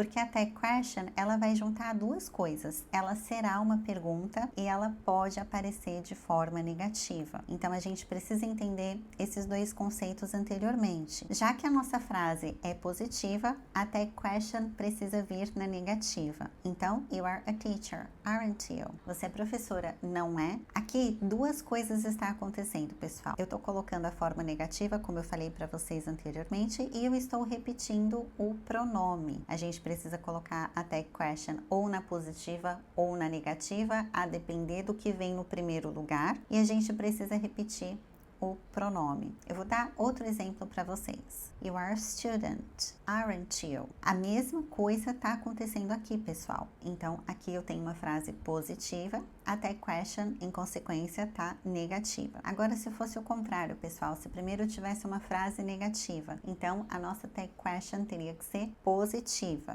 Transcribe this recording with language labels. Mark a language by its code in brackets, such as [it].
[pt] Porque a tag question, ela vai juntar duas coisas. Ela será uma pergunta e ela pode aparecer de forma negativa. Então a gente precisa entender esses dois conceitos anteriormente. Já que a nossa frase é positiva, a tag question precisa vir na negativa. [en] Então, you are a teacher, aren't you? [pt] Você é professora, não é? Aqui, duas coisas estão acontecendo, pessoal. Eu estou colocando a forma negativa, como eu falei para vocês anteriormente, e eu estou repetindo o pronome. A gente precisa colocar a tag question ou na positiva ou na negativa, a depender do que vem no primeiro lugar, e a gente precisa repetir o pronome. Eu vou dar outro exemplo para vocês. [en] You are a student, aren't you? [pt] A mesma coisa está acontecendo aqui, pessoal. Então, aqui eu tenho uma frase positiva, a tag question, em consequência, está negativa. Agora, se fosse o contrário, pessoal, se primeiro tivesse uma frase negativa, então a nossa tag question teria que ser positiva.